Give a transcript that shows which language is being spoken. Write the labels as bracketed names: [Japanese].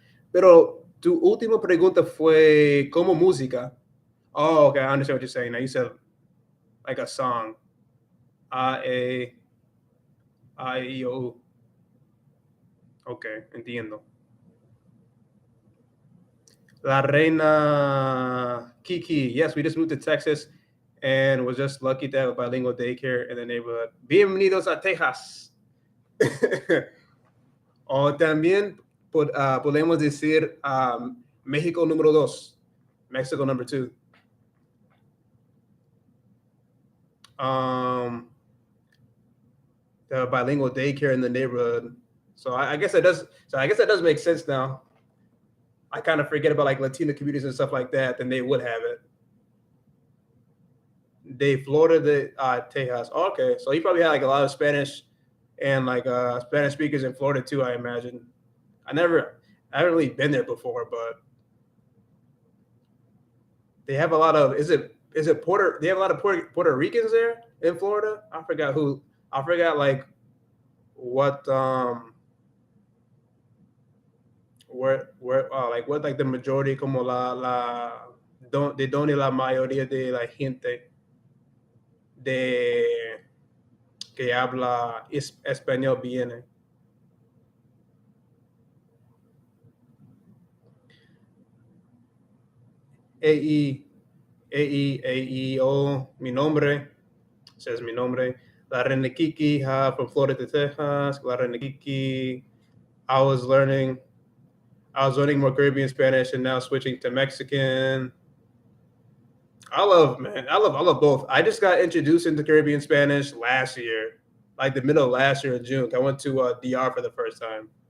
[Spanish] Pero tu última pregunta fue como música. [English] Oh, okay. I understand what you're saying. Now you said like a song. A-I-O. Okay, entiendo. La Reina Kiki. Yes, we just moved to Texas and was just lucky to have a bilingual daycare in the neighborhood. [Spanish] Bienvenidos a Texas. O también podemos decir México número 2, [English] Mexico number 2. The bilingual daycare in the neighborhood. So I guess that does. So I guess that does make sense now. I kind of forget about like Latino communities and stuff like that, then they would have it. [Spanish] De Florida de Tejas. [English] Oh, okay, so you probably had like a lot of Spanish and like Spanish speakers in Florida too, I imagine. I haven't really been there before, but they have a lot of. Is it Puerto? They have a lot of Puerto Ricans there in Florida. I forgot like what where like what like the majority [Spanish] como de donde la mayoría de la gente de que habla español viene. A-E-O, mi nombre, says mi nombre. [English] La Reina Kiki, from Florida to Texas. La Reina Kiki, I was learning more Caribbean Spanish and now switching to Mexican. I love both. I just got introduced into Caribbean Spanish last year, like the middle of last year in June. I went to DR for the first time.